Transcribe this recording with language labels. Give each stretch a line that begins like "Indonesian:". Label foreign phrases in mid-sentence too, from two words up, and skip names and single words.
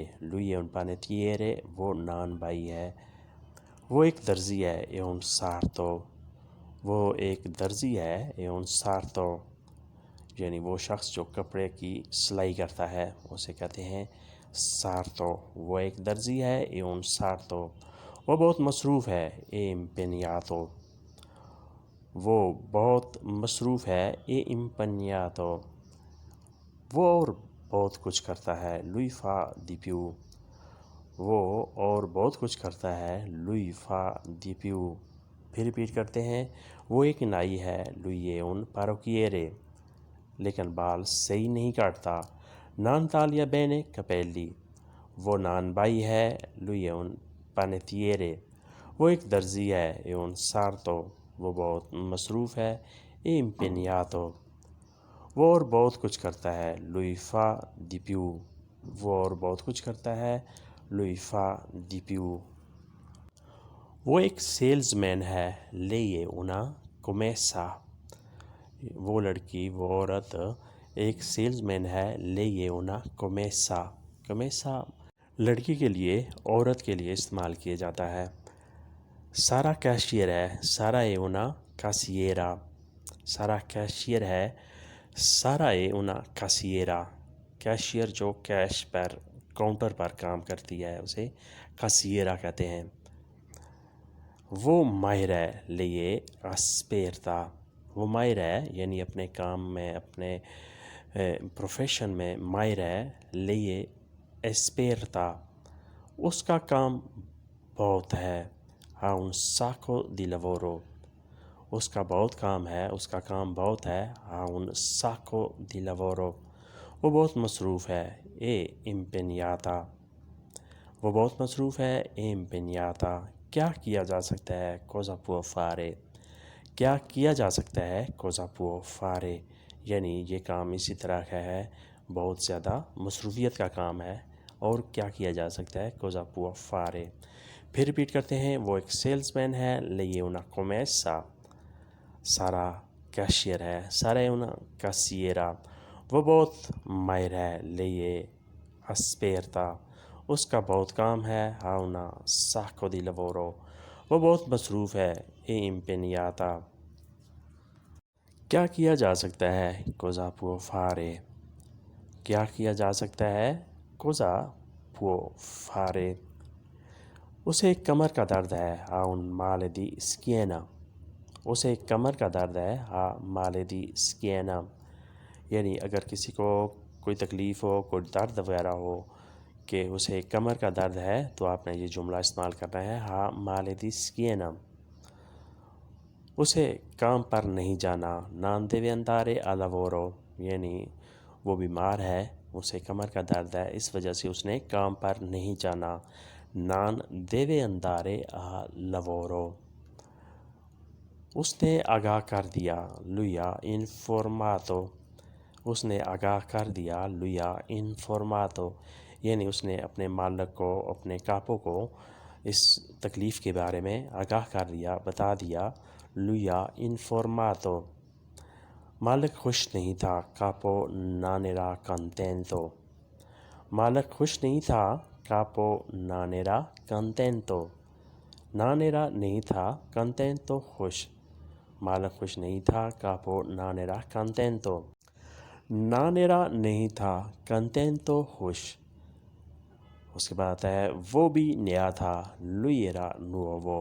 Italian: lui un panettiere,
Urdu: وہ نان بائی ہے۔ وہ ایک درزی ہے
Italian: un sarto.
Urdu: وہ ایک درزی ہے
Italian: un sarto,
Urdu: یعنی وہ شخص جو کپڑے کی سلائی کرتا ہے اسے کہتے ہیں سارتو. وہ ایک درزی ہے
Italian: e un sarto.
Urdu: وہ بہت مصروف ہے
Italian: e impegnato.
Urdu: وہ بہت مصروف ہے
Italian: e impegnato.
Urdu: وہ اور بہت کچھ کرتا ہے
Italian: lui fa di più.
Urdu: وہ اور بہت کچھ کرتا ہے
Italian: lui fa di più.
Urdu: پھر ریپیٹ کرتے ہیں. وہ ایک نائی ہے
Italian: lui è un parrucchiere.
Urdu: لیکن بال صحیح نہیں کاٹتا
Italian: non taglia bene capelli.
Urdu: وہ نان بائی ہے
Italian: lui è un panettiere.
Urdu: وہ ایک درزی ہے
Italian: e un sarto.
Urdu: وہ بہت مصروف ہے
Italian: e impegnato.
Urdu: وہ اور بہت کچھ کرتا ہے
Italian: lui fa di più.
Urdu: وہ اور بہت کچھ کرتا ہے
Italian: lui fa di più.
Urdu: وہ ایک سیلز مین ہے
Italian: lei è una commessa.
Urdu: وہ لڑکی وہ عورت ایک سیلز مین ہے
Italian: lei è una commessa.
Urdu: commessa لڑکی کے لیے عورت کے لیے استعمال کیا جاتا ہے. سارا کیشیئر ہے سارا
Italian: è una cassiera.
Urdu: سارا کیشیئر ہے سارا
Italian: è una cassiera.
Urdu: کیشیئر جو کیش پر کاؤنٹر پر کام کرتی ہے اسے کاسیرا کہتے ہیں. وہ ماہر ہے
Italian: lei è esperta.
Urdu: وہ ماہر ہے یعنی اپنے کام میں اپنے پروفیشن میں ماہر ہے
Italian: lei è esperta.
Urdu: اس کا کام بہت ہے
Italian: ha un sacco di lavoro.
Urdu: اس کا بہت کام ہے اس کا کام بہت ہے
Italian: ha un sacco di lavoro.
Urdu: وہ بہت مصروف ہے
Italian: e impegnata.
Urdu: وہ بہت مصروف ہے
Italian: e impegnata.
Urdu: کیا کیا جا سکتا ہے
Italian: cosa può fare.
Urdu: کیا کیا جا سکتا ہے
Italian: cosa può fare.
Urdu: یعنی یہ کام اسی طرح کا ہے بہت زیادہ مصروفیت کا کام ہے اور کیا کیا جا سکتا ہے
Italian: cosa può fare.
Urdu: پھر ریپیٹ کرتے ہیں. وہ ایک سیلز مین ہے
Italian: lei è una commessa.
Urdu: سارا کیشیئر ہے سارا
Italian: è una cassiera.
Urdu: وہ بہت ماہر ہے
Italian: lei è esperta.
Urdu: اس کا بہت کام ہے
Italian: ha un sacco di lavoro.
Urdu: وہ بہت مصروف ہے
Italian: e impegnata.
Urdu: کیا کیا جا سکتا ہے
Italian: cosa può fare.
Urdu: کیا کیا جا سکتا ہے
Italian: cosa può fare.
Urdu: اسے کمر کا درد ہے
Italian: ha un male di schiena.
Urdu: اسے کمر کا درد ہے
Italian: ha male di schiena.
Urdu: یعنی اگر کسی کو کوئی تکلیف ہو کوئی درد وغیرہ ہو کہ اسے کمر کا درد ہے تو آپ نے یہ جملہ استعمال کرنا ہے
Italian: ha male di schiena.
Urdu: اسے کام پر نہیں جانا
Italian: non deve andare a lavoro.
Urdu: یعنی وہ بیمار ہے اسے کمر کا درد ہے اس وجہ سے اس نے کام پر نہیں جانا
Italian: non deve andare a lavoro.
Urdu: اس نے آگاہ کر دیا
Italian: lui ha informato.
Urdu: اس نے آگاہ کر دیا
Italian: lui ha informato.
Urdu: یعنی اس نے اپنے مالک کو اپنے کاپو کو اس تکلیف کے بارے میں آگاہ کر دیا بتا دیا
Italian: lui ha informato.
Urdu: مالک خوش نہیں تھا
Italian: capo non era contento.
Urdu: مالک خوش نہیں تھا
Italian: capo non era contento. non era
Urdu: نہیں تھا
Italian: contento خوش.
Urdu: مالک خوش نہیں تھا
Italian: capo non era contento. non era
Urdu: نہیں تھا
Italian: contento خوش.
Urdu: اس کے بعد آتا ہے وہ بھی نیا تھا
Italian: lui era nuovo.